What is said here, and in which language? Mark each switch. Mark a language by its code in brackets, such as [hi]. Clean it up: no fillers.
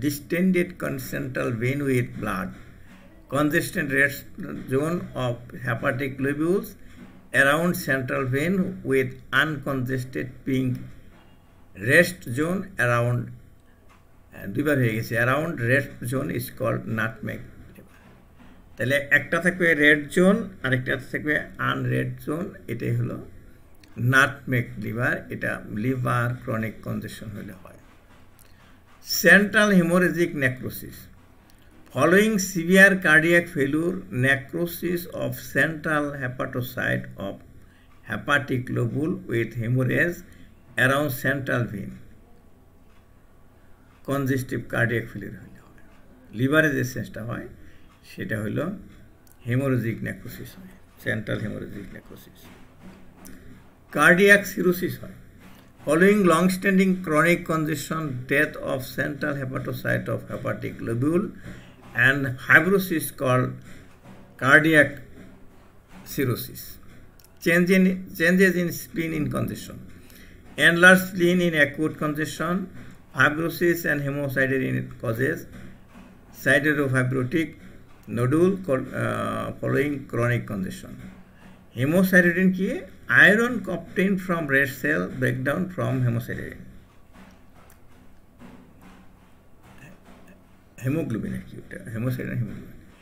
[en] distended central vein with blood, congested rest zone of hepatic lobules around central vein with uncongested pink rest zone around [bn] দুইবার হয়ে গেছে, [en] around rest zone is called nutmeg liver. [bn] তাহলে একটা থাকবে red zone আর একটা থাকবে আনরেড zone, এটাই হলো নাটমেগ লিভার। এটা লিভার ক্রনিক কনজেশন হলে হয়। [en] central haemorrhagic necrosis, following severe cardiac failure, necrosis of central hepatocyte of hepatic lobule with hemorrhage around central vein, congestive cardiac failure [bn] হলে হয়। লিভারে যে সেন্সটা হয় সেটা হলো হেমোরেজিক নেক্রোসিস হয়, central haemorrhagic necrosis. [en] Cardiac cirrhosis হয় following long-standing chronic congestion, death of central hepatocyte of hepatic lobule and fibrosis called cardiac cirrhosis. Changes in spleen in congestion. Enlarged spleen in acute congestion, fibrosis and hemosiderin causes siderofibrotic nodule following chronic congestion. Hemosiderin কি? Iron obtained from red cell breakdown from hemosiderin. [bn] Haemoglobin আর কি, ওটা হেমোসাইডিন haemoglobin.